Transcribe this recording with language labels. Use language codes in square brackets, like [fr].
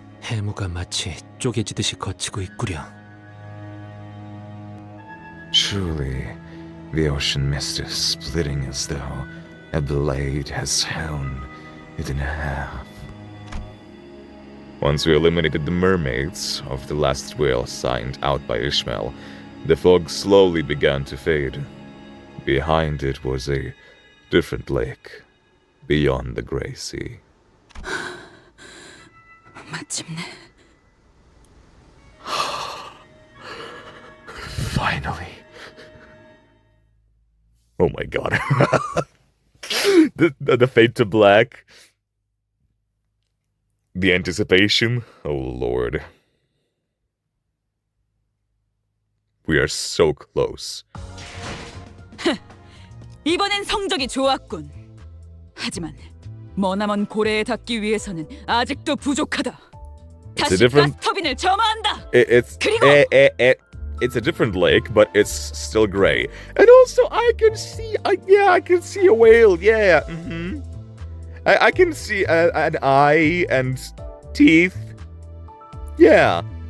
[ko] 해무가 마치 쪼개지듯이 거치고 있구려. [en] Truly, the ocean mist is splitting as though a blade has hewn it in half. Once we eliminated the mermaids of the last whale signed out by Ishmael, the fog slowly began to fade. Behind it was a different lake, beyond the Grey Sea. [ko] 마침내. [en] Finally. Oh my god. the fade to black. The anticipation. Oh lord. We are so close. [ko] 이번엔 성적이 좋았군. 하지만 머나먼 고래에 닿기 위해서는 아직도 부족하다. 다시 가스터빈을 점화한다. [en] It's it's a different lake, but it's still gray. And also, I can see, I can see a whale. Yeah, I can see an eye and teeth. Yeah.